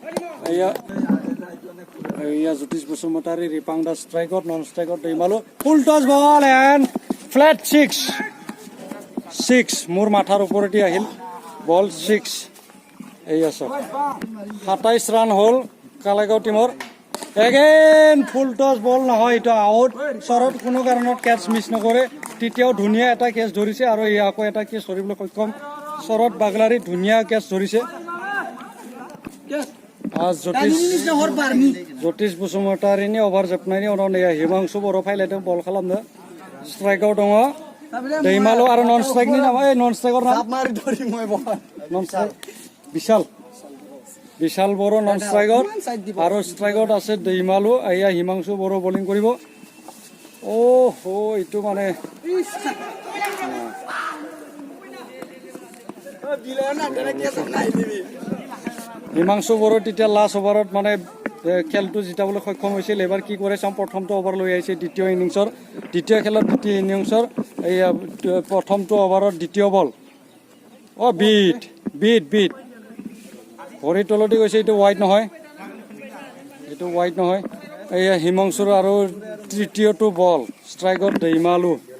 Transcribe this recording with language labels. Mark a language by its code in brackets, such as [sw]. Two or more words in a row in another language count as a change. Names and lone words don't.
[as] এয়া জ্যোতিষ বসুমতাৰী ৰিপাংড ষ্ট্ৰাইকত নন ষ্ট্ৰাইকত दैमालु [en] full toss ball and flat six [as] মোৰ মাথাৰ ওপৰেদি আহিল বল 6 এয়া চাওক 27 ৰান হ'ল কালাইগাঁও টিমৰ [en] again full toss ball [as] নহয় এটা আউট শৰৎ কোনো কাৰণত কেচ মিছ নকৰে তৃতীয়ও ধুনীয়া এটা কেচ ধৰিছে আৰু এয়া আকৌ এটা কেচ ধৰিবলৈ সক্ষম শৰৎ বাগলাৰী ধুনীয়া কেচ ধৰিছে [brx] জ্যোতিষ बसुमतारीनि ओभार जोबनायनि उनाव नै हिमांशु बर' फायलायदों बल खालामनो स्ट्राइकआव दङ दैमालु आरो [en] non strike [brx] नामा [en] non striker [brx] नाम [as] নন ষ্ট্ৰাইক বিশাল বিশাল বড়ো নন ষ্ট্ৰাইকত আৰু ষ্ট্ৰাইকত আছে দৈমালু এয়া হিমাংশু বড়ো বলিং কৰিব এইটো মানে হিমাংশু বড়ো তেতিয়া লাষ্ট অভাৰত মানে খেলটো জিতাবলৈ সক্ষম হৈছিল এবাৰ কি কৰে চাওঁ প্ৰথমটো অভাৰ লৈ আহিছে দ্বিতীয় ইনিংছৰ দ্বিতীয় খেলত দ্বিতীয় ইনিংছৰ এয়া প্ৰথমটো অভাৰত দ্বিতীয় বল বিট বিট বিট ভৰিৰ তলতে গৈছে এইটো ৱাইড নহয় এইটো ৱাইড নহয় এয়া হিমাংশুৰ আৰু তৃতীয়টো বল ষ্ট্ৰাইকত দৈমালু